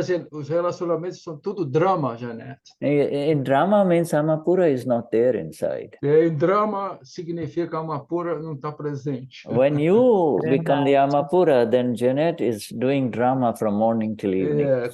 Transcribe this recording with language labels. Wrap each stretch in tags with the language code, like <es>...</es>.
<pt>Os relacionamentos são tudo drama, Jeanette.</pt> <en>In drama means Amapura is not there inside.</en> <pt>Em drama significa Amapura não está presente.</pt> <en>When you become the Amapura, then Jeanette is doing drama from morning till evening.</en>